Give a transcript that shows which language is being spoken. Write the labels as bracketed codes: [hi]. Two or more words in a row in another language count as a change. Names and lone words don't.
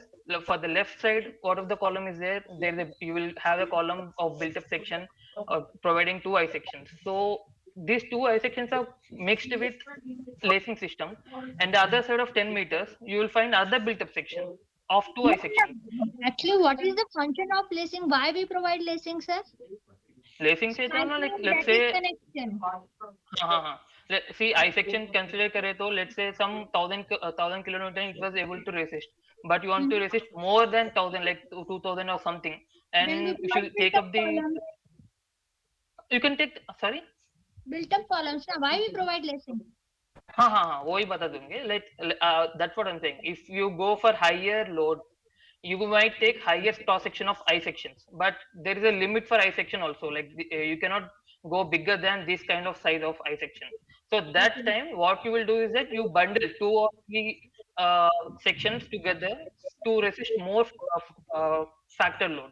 [en] For the left side, what of the column is there? You will have a column of built up section providing two I sections. So these two I sections are mixed with lacing system, and the other side of 10 meters, you will find other built up section of two I sections. Actually, what is the function of lacing? Why we provide lacing, sir? [hi] Lacing से तो ना, [en] like let's say, Microstatic connection. [hi] हाँ हाँ हाँ, [en] see I section consider [hi] करे तो [en] let's say some thousand kilometer it was able to resist, but you want Hmm. to resist more than 1000, like 2000 or something, Then we and if provide you take built-up up the, columns. you can take, sorry. Built-up columns. Now, why we provide lacing? [hi] हाँ हाँ हाँ, वही बता दूंगे, [en] like that's what I'm saying. If you go for higher load, you might take higher cross section of I sections, but there is a limit for I section also. Like you cannot go bigger than this kind of size of I section. So that Okay. time, what you will do is that you bundle two or three sections together to resist more factor loads.